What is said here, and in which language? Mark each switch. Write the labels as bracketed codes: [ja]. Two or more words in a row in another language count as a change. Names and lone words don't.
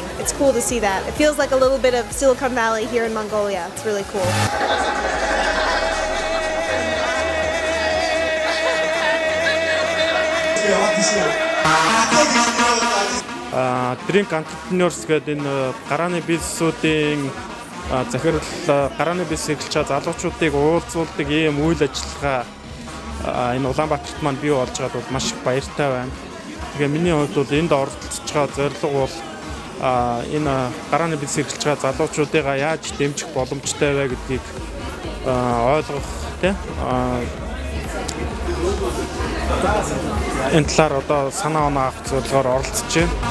[en] It's cool to see that. It feels like a little bit of Silicon Valley here in Mongolia. It's really cool. [mn] Drink Entrepreneurs гэдэг энэ гарааны бизнесүүдийн захирал гарааны бизнес эрхлэж байгаа залуучуудыг уулзуулдаг ийм үйл ажиллагаа энэ Улаанбаатарт маань бий болж байгаад бол маш их баяртай байна. Тэгээ миний хувьд бол энд оролцож байгаа зорилго бол энэ гарааны бизнес эрхлэж байгаа залуучуудыгаа яаж дэмжих боломжтой вэ гэдгийг ойлгох тийм энэ талаар одоо санаа оноо авах зорилгоор оролцож байна.